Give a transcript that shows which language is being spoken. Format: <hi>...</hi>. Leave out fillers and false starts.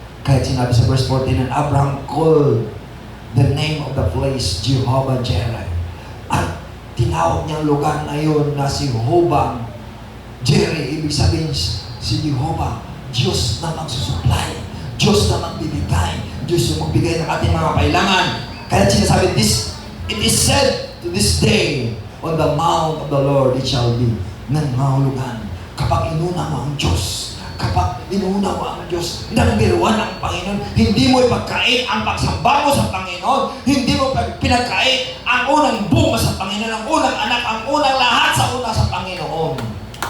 <tl>Kaya sinabi sa verse 14,</tl> <en>and Abraham called the name of the place Jehovah Jireh.</en> <tl>At tinawag niyang lugar na yun na si Jehovah Jireh. Ibig sabihin si Jehovah, Diyos na magsusupply, Diyos na magbibigay, Diyos na magbigay ng ating mga kailangan. Kaya sinasabi,</tl> <en>it is said to this day, on the mount of the Lord it shall be.</en> <tl>Nangahulugan kapag inuna mo ang Diyos, kapag inuna mo ang Diyos, nangbiruan ang Panginoon, hindi mo ipagkait ang pagsamba mo sa Panginoon, hindi mo pinagkait ang unang bunga sa Panginoon, ang unang anak, ang unang lahat sa una sa Panginoon.</tl>